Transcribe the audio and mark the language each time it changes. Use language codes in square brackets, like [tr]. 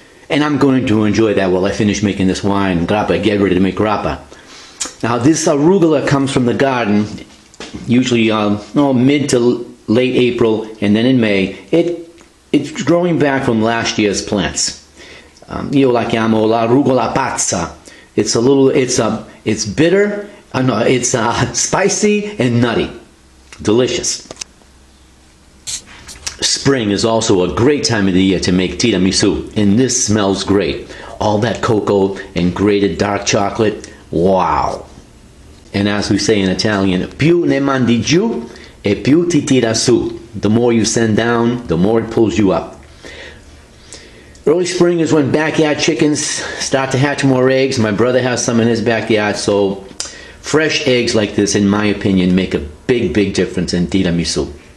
[en] And I'm going to enjoy that while I finish making this wine, grappa, get ready to make grappa. Now this arugula comes from the garden, usually mid to late April, and then in May. It's growing back from last year's plants. [it] Io la chiamo la rugola pazza. [en] It's bitter, it's spicy and nutty. Delicious. Spring is also a great time of the year to make tiramisu, and this smells great. All that cocoa and grated dark chocolate, wow. And as we say in Italian, [it] più ne mandi giù e più ti tira su. [en] The more you send down, the more it pulls you up. Early spring is when backyard chickens start to hatch more eggs. My brother has some in his backyard, so fresh eggs like this, in my opinion, make a big, big difference in tiramisu.